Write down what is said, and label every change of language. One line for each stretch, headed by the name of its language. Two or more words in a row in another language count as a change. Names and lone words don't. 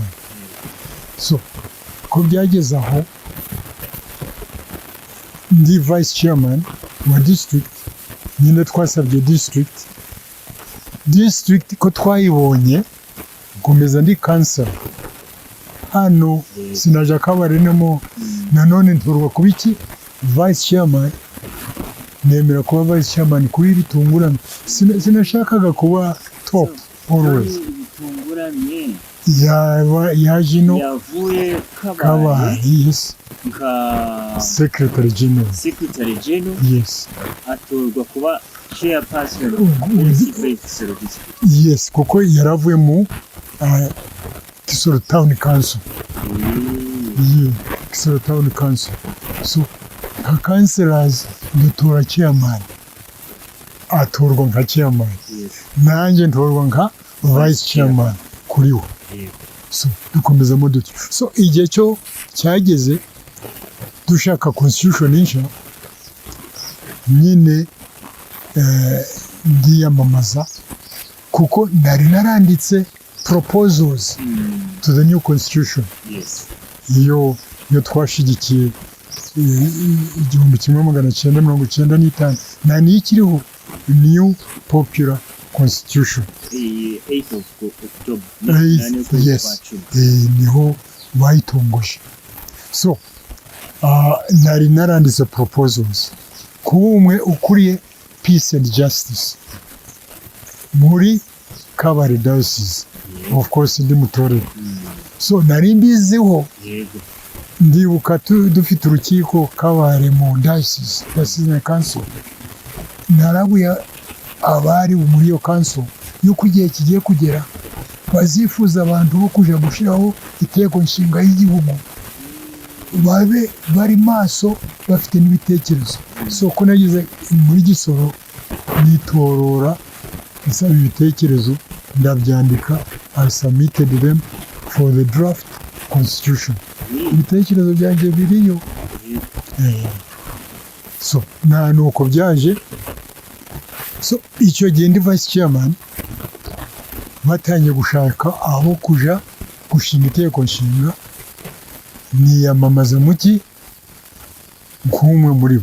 Kinyarwanda: So ko byageze aho ndi
English: vice chairman
Kinyarwanda: wa district, nyine twasabye district ko twayibonye nkomeza ndi councilor hano sinaja kabarenemo, nanone nturwa kuba iki
English: vice chairman,
Kinyarwanda: nemera kuba
English: vice chairman
Kinyarwanda: kuri bitunguranye. Sinashakaga kuba
English: top always.
Kinyarwanda: Bitunguranye yajino yavuye kabari, yes, nka
English: secretary general, yes,
Kinyarwanda: atorwa kuba chairperson LC5 yes, kuko yaravuye mu Kisoro Town Council. Kisoro Town Council. So nka councilors dutora chairman, atorwa nka chairman, nanjye ntorwa nka
English: vice chairman
Kinyarwanda: kuri we. So dukomezamo dutyo. So igihe cyo cyageze dushaka constitution nshya, nyine ndiyamamaza kuko nari naranditse
English: proposals to the new constitution.
Kinyarwanda: Iyo twashigikiye 1995 na ni ikiriho
English: new popular constitution. 8 of October. Yes,
Kinyarwanda: niho bayitongoje. So nari naranditse proposals ku umwe ukuriye
English: peace and justice
Kinyarwanda: muri Kabale diocese,
English: of course
Kinyarwanda: ndi mutorero. So nari mbiziho, ndibuka dufite urukiko Kabale mu diocese na council, narabuye abari muri iyo council yuko igihe kigiye kugera bazifuza abantu bo kuja gushiraho iteko nshinga y'igihugu, babe bari maso bafite n'ibitekerezo. So ko nagize muri Kisoro nitorora isaba ibitekerezo, ndabyandika,
English: I submitted them for the draft constitution.
Kinyarwanda: Ibitekerezo byanjye biriyo. So nuko byaje. So icyo gihe ndi
English: vice chairman,
Kinyarwanda: batanye gushaka aho kuja gushinga iteko nshinga, niyamamaza muki nk'umwe muri bo.